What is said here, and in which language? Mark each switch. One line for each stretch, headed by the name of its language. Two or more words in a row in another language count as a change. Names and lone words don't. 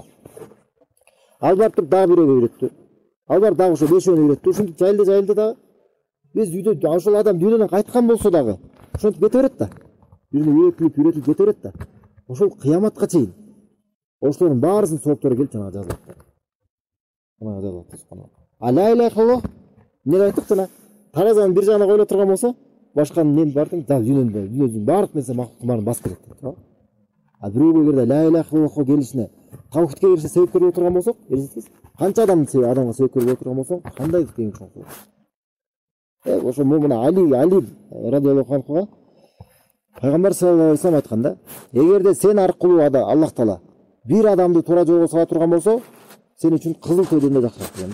Kyrgyz: Ал барып туруп дагы бирөөгө үйрөттү. Ал барып дагы ошо бешөөнү үйрөттү. Ушинтип жайылды дагы. Биз үйдө ошол адам дүйнөдөн кайткан болсо дагы, ошентип кете берет да. Бирини үйрөтүп кете берет да. Ошол кыяматка чейин ошолордун баарысынын сооптору келип жана жазылат. Ана жазылат. А
Arabic: لا إله إلا الله
Kyrgyz: эмне айттык жана? Таразанын бир жагына коюла турган болсо, башканын эмне бардың? Дүйнөдүн баардык нерсе мактуктун баарын басып кетет. А бирөөгө эгерде
Arabic: لا إله
Kyrgyz: иллаллахка келишине, таухидке келишине себепкер боло турган болсок, элестетиңиз, канча адамга себепкер боло турган болсоң, кандай тең чоң болот. Ошо мына Али
Arabic: رضي الله عنه
Kyrgyz: пайгамбар
Arabic: صلى الله عليه وسلم
Kyrgyz: айткан да, эгерде сен аркылуу Аллах Таала бир адамды туура жолго сала турган болсо, сен үчүн кызыл төйдөн да жакшыраак деген.